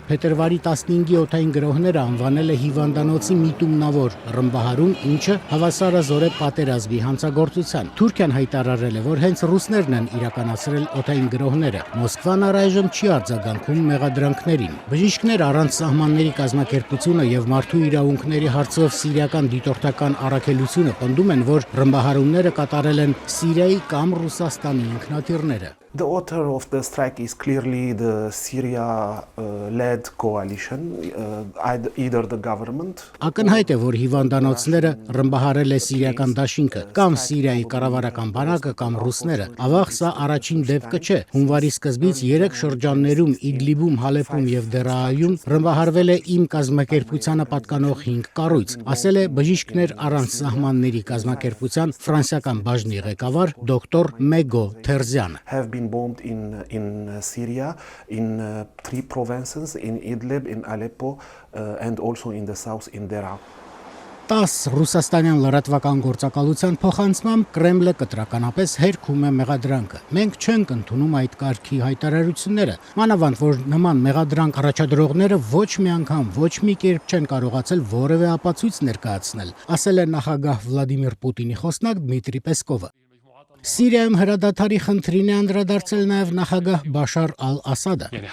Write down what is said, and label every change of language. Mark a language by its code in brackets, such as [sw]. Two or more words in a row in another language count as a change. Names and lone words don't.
[hy] փետրվարի 15-ի օդային գրոհները անվանել է հիվանդանոցի միտումնավոր ռմբահարում, ինչը հավասարազոր է պատերազմի հանցագործության։ Թուրքիան հայտարարել է, որ հենց ռուսներն են իրականացրել օդային գրոհները։ Մոսկվան առայժմ չի արձագանքում մեղադրանքներին։ Բժիշկներ առանց սահմանների կազմակերպությունը եւ մարդու իրավունքների հարցով սիրիական դիտորդական առաքելությունը պնդում են, որ ռմբահարումները կատարել են Սիրիայի կամ Ռուսաստանի ինքնաթիռները։ [en] The author of the strike is clearly the Syria-led coalition, either the government. [hy] Ակնհայտ է, որ հիվանդանոցները ռմբահարել է սիրիական դաշինքը, կամ Սիրիայի կառավարական բանակը, կամ ռուսները։ Ավաղ սա առաջին դեպքը չէ։ Հունվարի սկզբից 3 շրջաններում՝ Իդլիբում, Հալեպում եւ Դերաայում ռմբահարվել է իմ կազմակերպությանը պատկանող 5 կառույց, ասել է Բժիշկներ առանց սահմանների կազմակերպության ֆրանսիական բաժնի ղեկավար դոկտոր Մեգո Թերզյանը։ [en] Bombed in Syria, in 3 provinces, in Idlib, in Aleppo, and also in the south in Deraa. [hy] 10 ռուսաստանյան լրատվական գործակալության փոխանցմամբ Կրեմլը կտրականապես հերքում է մեղադրանքը։ Մենք չենք ընդունում այդ կարգի հայտարարությունները, մանավանդ որ նման մեղադրանք առաջադրողները ոչ մի անգամ, ոչ մի կերպ չեն կարողացել որևէ ապացույց ներկայացնել, ասել է նախագահ Վլադիմիր Պուտինի խոսնակ Դմիտրի Պեսկովը։ Սիրիայում հրադադարի խնդրին է անդրադարձել նաև նախագահ Բաշար Ալ-Ասադը։